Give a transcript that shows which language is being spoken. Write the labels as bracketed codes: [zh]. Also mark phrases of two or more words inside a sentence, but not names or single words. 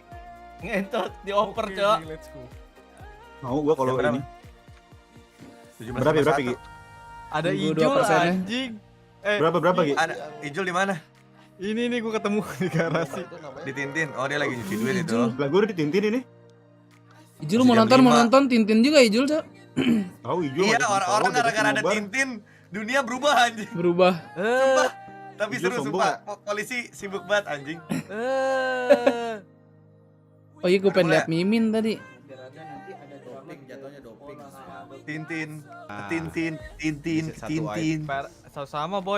[id] Ngentot, dioper cok. Mau gua kalau ini. Berapa Gi? Ada Ijul anjing. Berapa Gi? Ada Ijul di mana? Ini nih gua ketemu di garasi. Di Tintin. Oh, dia lagi nyuci duit itu. Lah gua udah di Tintin ini. Ijul mau nonton Tintin juga Ijul, Cok. Tahu Ijul. Iya, orang-orang gara-gara ada Tintin, dunia berubah anjing. Berubah. Sumpah. Tapi seru sumpah. Polisi sibuk banget anjing. Oh iya, gue pengen liat Mimin tadi. Tintin. Sama boy.